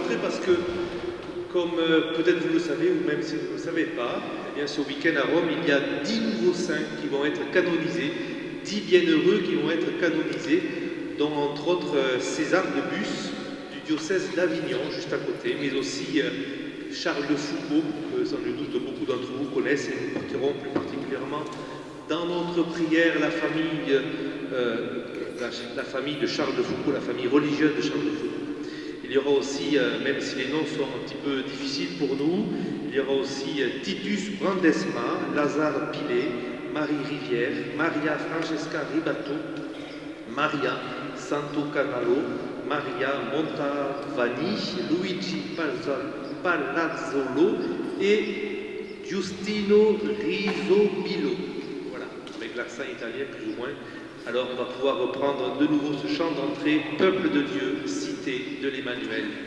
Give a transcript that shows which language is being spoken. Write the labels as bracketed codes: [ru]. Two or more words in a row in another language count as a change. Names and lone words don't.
[fr] parce que, comme peut-être vous le savez, ou même si vous ne le savez pas, eh bien, ce week-end à Rome, il y a 10 nouveaux saints qui vont être canonisés, 10 bienheureux qui vont être canonisés, dont entre autres César de Bus, du diocèse d'Avignon, juste à côté, mais aussi Charles de Foucault, que sans nul doute beaucoup d'entre vous connaissent, et nous porterons plus particulièrement dans notre prière la famille de Charles de Foucault, la famille religieuse de Charles de Foucault. Il y aura aussi, même si les noms sont un petit peu difficiles pour nous, il y aura aussi Titus Brandesma, Lazare Pilet, Marie Rivière, Maria Francesca Ribato, Maria Santo Canalo, Maria Montavani, Luigi Palazzolo et Giustino Risobilo. Voilà, avec l'accent italien plus ou moins. Alors on va pouvoir reprendre de nouveau ce chant d'entrée, Peuple de Dieu, cité de l'Emmanuel.